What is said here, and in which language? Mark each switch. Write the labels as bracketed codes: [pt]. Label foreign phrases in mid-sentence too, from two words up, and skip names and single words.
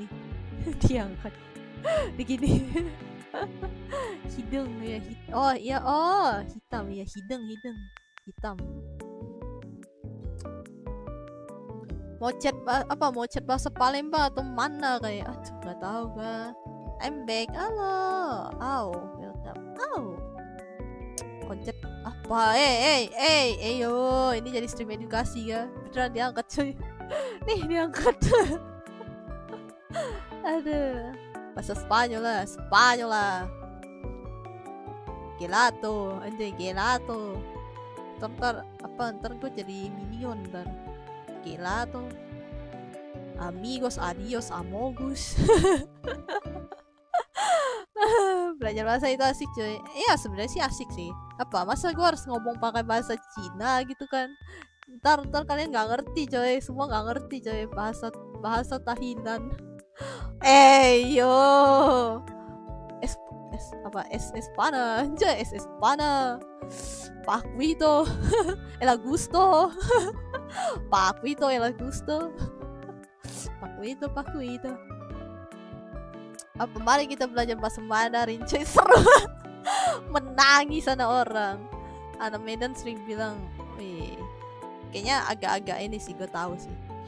[id] Diangkat begini. Hidung ya hitam ya hidung hitam. Mau chat bahasa Palembang atau mana kayak nggak tahu gak. [en] I'm back, halo, welcome, [id] konsep apa? Yo, ini jadi stream edukasi ya, beneran diangkat cuy. Nih diangkat. Aduh, bahasa Spanyol lah. Gelato. Ntar gue jadi minion dan gelato. [es] Amigos, adios, amogus. [id] Belajar bahasa itu asik cuy. Iya sebenarnya sih asik sih. Masa gue harus ngomong pakai bahasa Cina gitu kan? Ntar kalian nggak ngerti coy. Semua nggak ngerti coy bahasa tahinan. Yo. Espana anjay, Espana. Paquito. El Augusto. Paquito. Mari kita belajar bahasa Mandarin cuy, seru. Menangis sana orang. Anak Medan sering bilang, wih, kayaknya agak-agak ini sih gue tahu sih.